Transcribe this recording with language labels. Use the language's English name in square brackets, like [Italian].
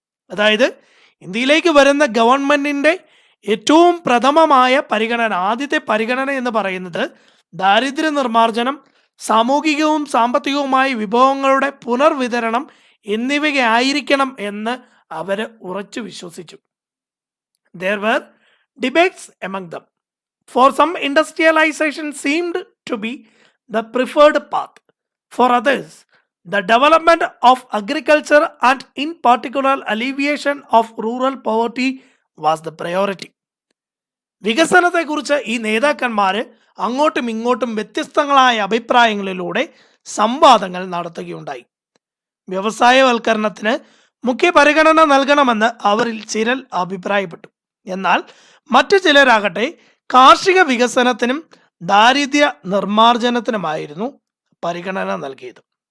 [Malayalam] അതായത് ഇന്ത്യയിലേക്ക് വരുന്ന ഗവൺമെൻറ്റിൻ്റെ ഏറ്റവും പ്രഥമമായ പരിഗണന, ആദ്യത്തെ പരിഗണന എന്ന് പറയുന്നത് ദാരിദ്ര്യ നിർമ്മാർജ്ജനം, സാമൂഹികവും സാമ്പത്തികവുമായ വിഭവങ്ങളുടെ പുനർവിതരണം എന്നിവയായിരിക്കണം എന്ന് അവർ ഉറച്ചു വിശ്വസിച്ചു. [English] There were debates among them. For some, industrialization seemed to be the preferred path. For others, the development of agriculture and in particular alleviation of rural poverty was the priority. [Malayalam] വികസനത്തെക്കുറിച്ച് ഈ നേതാക്കന്മാർ അങ്ങോട്ടും ഇങ്ങോട്ടും വ്യത്യസ്തങ്ങളായ അഭിപ്രായങ്ങളിലൂടെ സംവാദങ്ങൾ നടത്തുകയുണ്ടായി. വ്യവസായവൽക്കരണത്തിന് മുഖ്യ പരിഗണന നൽകണമെന്ന് അവരിൽ ചിലർ അഭിപ്രായപ്പെട്ടു. എന്നാൽ മറ്റു ചിലരാകട്ടെ കാർഷിക വികസനത്തിനും ദാരിദ്ര്യ നിർമ്മാർജ്ജനത്തിനുമായിരുന്നു പരിഗണന നൽകിയത്.